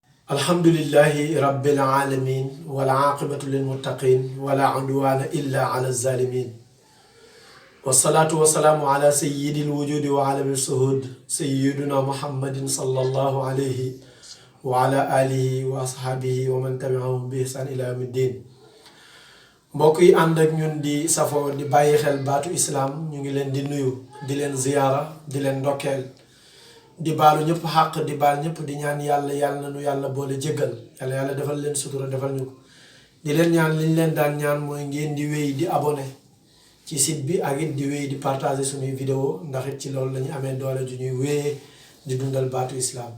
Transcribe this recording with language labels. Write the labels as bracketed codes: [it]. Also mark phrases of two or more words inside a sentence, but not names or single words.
[ar] الحمد لله رب العالمين والعاقبة للمتقين ولا عدوان إلا على الظالمين والصلاة والسلام على سيد الوجود وعلم الشهود سيدنا محمد صلى الله عليه وعلى آله وأصحابه ومن تبعهم بإحسان إلى يوم الدين. [wo] mbokk yi ànd ak ñun di safoo di bàyyi xel baatu islaam ñu ngi leen di nuyu di leen ziyaara di leen ndokkeel di baalu ñëpp xàq di baal ñëpp di ñaan yàlla na nu yàlla boole jéggal yàlla defal leen sutura defal ñu ko di leen ñaan liñ leen daan ñaan mooy ngeen di wéy di abonné ci site bi ak it di wéy di partager suñuy vidéo ndax it ci loolu lañu amee doole ju ñuy wéyee di dundal baatu islaam.